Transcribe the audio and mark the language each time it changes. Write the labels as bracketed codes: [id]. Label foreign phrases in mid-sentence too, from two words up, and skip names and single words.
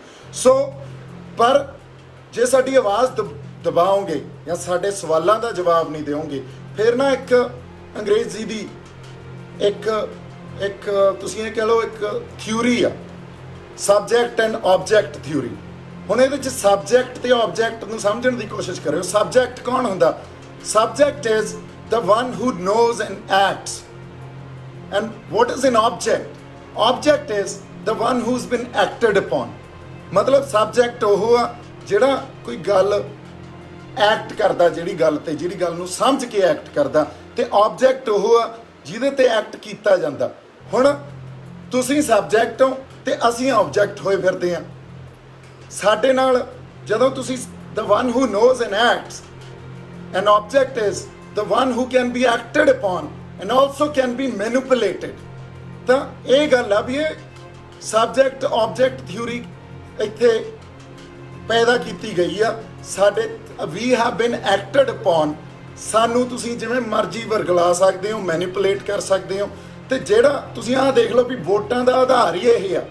[pa] ਸੋ ਪਰ ਜੇ ਸਾਡੀ ਆਵਾਜ਼ ਦਬਾਓਗੇ ਜਾਂ ਸਾਡੇ ਸਵਾਲਾਂ ਦਾ ਜਵਾਬ ਨਹੀਂ ਦਿਓਗੇ, ਫਿਰ ਨਾ ਇੱਕ ਅੰਗਰੇਜ਼ੀ ਦੀ ਇੱਕ ਤੁਸੀਂ ਇਹ ਕਹਿ ਲਓ ਇੱਕ ਥਿਊਰੀ ਆ, [en] subject and object theory. [pa] ਹੁਣ ਇਹਦੇ ਵਿੱਚ ਸਬਜੈਕਟ ਤੇ ਆਬਜੈਕਟ ਨੂੰ ਸਮਝਣ ਦੀ ਕੋਸ਼ਿਸ਼ ਕਰਿਓ। ਸਬਜੈਕਟ ਕੌਣ ਹੁੰਦਾ? [en] Subject is the one who knows and acts. And what is an object? Object is the one who's been acted upon. [pa] ਮਤਲਬ ਸਬਜੈਕਟ ਉਹ ਆ ਜਿਹੜਾ ਕੋਈ ਗੱਲ ਐਕਟ ਕਰਦਾ, ਜਿਹੜੀ ਗੱਲ ਨੂੰ ਸਮਝ ਕੇ ਐਕਟ ਕਰਦਾ, ਤੇ ਆਬਜੈਕਟ ਉਹ ਆ ਜਿਹਦੇ ਤੇ ਐਕਟ ਕੀਤਾ ਜਾਂਦਾ। ਹੁਣ ਤੁਸੀਂ ਸਬਜੈਕਟ ਹੋ ਤੇ ਅਸੀਂ ਆਬਜੈਕਟ ਹੋਏ ਫਿਰਦੇ ਹਾਂ। ਸਾਡੇ ਨਾਲ ਜਦੋਂ ਤੁਸੀਂ [en] the one who knows and acts, an object is the one who can be acted upon and also can be manipulated। [pa] ਤਾਂ ਇਹ ਗੱਲ ਆ ਵੀ ਇਹ [en] subject object theory [pa] ਇੱਥੇ ਪੈਦਾ ਕੀਤੀ ਗਈ ਆ। ਸਾਡੇ [en] we have been acted upon, [pa] ਸਾਨੂੰ ਤੁਸੀਂ ਜਿਵੇਂ ਮਰਜ਼ੀ ਵਰਗਲਾ ਸਕਦੇ ਹੋ, ਮੈਨੀਪੂਲੇਟ ਕਰ ਸਕਦੇ ਹੋ। ਤੇ ਜਿਹੜਾ ਤੁਸੀਂ ਆਹ ਦੇਖ ਲਓ ਵੀ ਵੋਟਾਂ ਦਾ ਆਧਾਰ ਹੀ ਇਹ ਆ।